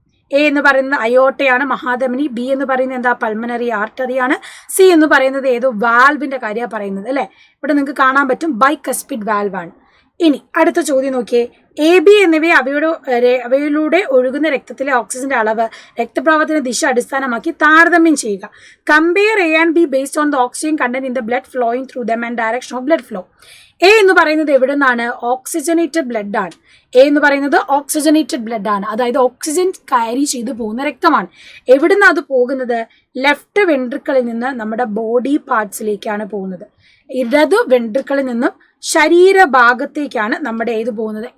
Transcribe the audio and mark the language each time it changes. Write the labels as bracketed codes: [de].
[ml] A എന്ന് പറയുന്നത് അയോട്ടയാണ്, മഹാധമനി. B എന്ന് പറയുന്നത് എന്താ? പൾമനറി ആർട്ടറിയാണ്. സി എന്ന് പറയുന്നത് ഏതോ വാൽവിന്റെ കാര്യമാണ് പറയുന്നത് അല്ലെ. ഇവിടെ നിങ്ങൾക്ക് കാണാൻ പറ്റും ബൈകസ്പിഡ് വാൽവാണ്. ഇനി അടുത്ത ചോദ്യം നോക്കിയേ. AB എന്നിവയെ അവയിലൂടെ ഒഴുകുന്ന രക്തത്തിലെ ഓക്സിജന്റെ അളവ് രക്തപ്രവാഹത്തിന്റെ ദിശ അടിസ്ഥാനമാക്കി താരതമ്യം ചെയ്യുക. [en] Compare A and B based on the oxygen content in the blood flowing through them and direction of blood flow. [ml] A എന്ന് പറയുന്നത് എവിടെ നിന്നാണ്? ഓക്സിജനേറ്റഡ് ബ്ലഡ് ആണ്. എ എന്ന് പറയുന്നത് ഓക്സിജനേറ്റഡ് ബ്ലഡ് ആണ്, അതായത് ഓക്സിജൻ ക്യാരി ചെയ്ത് പോകുന്ന രക്തമാണ്. എവിടുന്ന് അത് പോകുന്നത്? ലെഫ്റ്റ് വെൻട്രിക്കിളിൽ നിന്ന് നമ്മുടെ ബോഡി പാർട്സിലേക്കാണ് പോകുന്നത്. ഇടത് വെൻട്രിക്കിളിൽ നിന്നും ശരീരഭാഗത്തേക്കാണ് നമ്മുടെ ഏത് പോകുന്നത്?